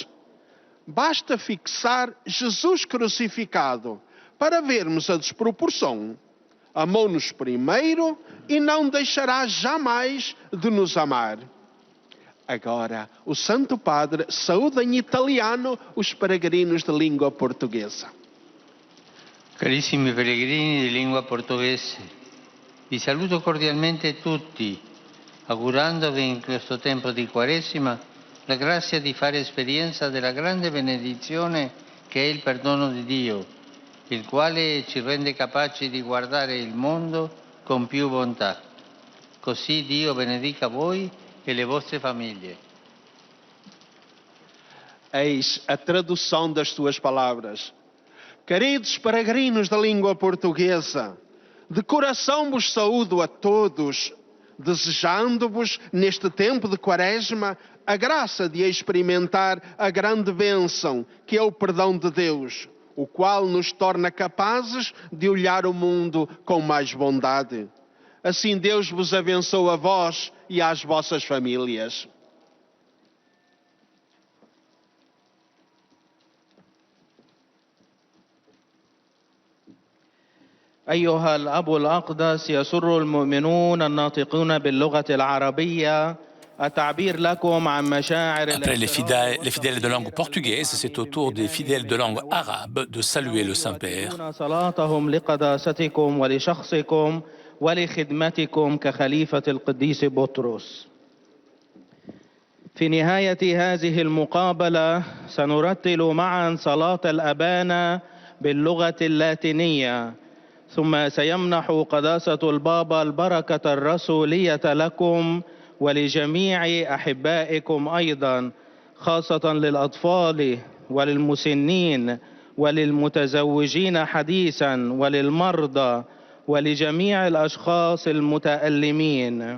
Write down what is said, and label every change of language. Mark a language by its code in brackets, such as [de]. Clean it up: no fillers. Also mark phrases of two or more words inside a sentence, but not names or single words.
[pt] Basta fixar Jesus crucificado para vermos a desproporção. Amou-nos primeiro e não deixará jamais de nos amar. Agora, o Santo Padre saúda em italiano os peregrinos de língua portuguesa. [it] Carissimi pellegrini di lingua portoghese, vi saluto cordialmente tutti, augurandovi in questo tempo di Quaresima la grazia di fare esperienza della grande benedizione che è il perdono di Dio, il quale ci rende capaci di guardare il mondo con più bontà. Così Dio benedica voi e le vostre famiglie. [pt] Eis a tradução das suas palavras. Queridos peregrinos da língua portuguesa, de coração vos saúdo a todos, desejando-vos, neste tempo de Quaresma, a graça de experimentar a grande bênção que é o perdão de Deus, o qual nos torna capazes de olhar o mundo com mais bondade. Assim Deus vos abençoe a vós e às vossas famílias. [ar] أيها الأب الأقدس، يسر المؤمنون الناطقون باللغة العربية التعبير لكم عن مشاعر [fr] Après les fidèles de langue portugaise, c'est au tour des fidèles de langue arabe de saluer le Saint-Père. [ar] صلاتهم لقداستكم ولشخصكم ولخدمتكم كخليفة القديس بطرس. في نهاية هذه المقابلة سنرتل معا صلاة الأبانا باللغة اللاتينية، ثم سيمنح قداسة البابا البركة الرسولية لكم ولجميع أحبائكم أيضا، خاصة للأطفال وللمسنين وللمتزوجين حديثا وللمرضى ولجميع الأشخاص المتألمين.